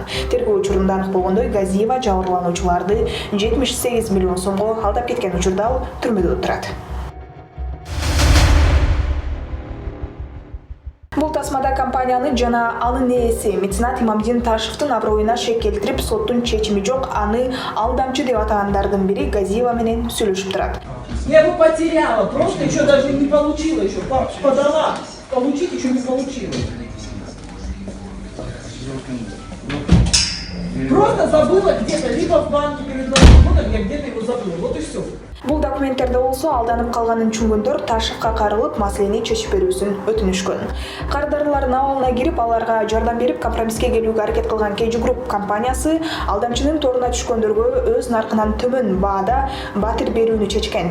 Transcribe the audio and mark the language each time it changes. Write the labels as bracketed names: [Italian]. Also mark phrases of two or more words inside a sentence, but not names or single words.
[Kyrgyz] Тергөө учурунда анык болгондой, Газиева жабырлануучуларды 78 миллион сомго алдап кеткен учурда түрмөдө отурат. Бул тасмада компанияны жана анын ээси меценат Имамдин Ташевдин аброюна шек келтирип, соттун чечими жок, аны алдамчы деп атагандардын бири Газиева менен сүйлөшүп турат. [Russian] Я бы потеряла, просто еще даже не получила, еще подала, получить еще не получила. Просто забыла где-то, либо в банке перед Новым годом, я где-то его забыла, вот и все. [Kyrgyz] Бул документтерде болсо алданып калганын түшүнгөндөр Ташевга карылып, маселени чечип берүүсүн өтүнүшкөн. Кардарлардын абалына кирип, аларга жардам берип, компромисске келүүгө аракет кылган KG Group компаниясы алдамчынын торуна түшкөндөргө өз наркынан төмөн баада батир берүүнү чечкен.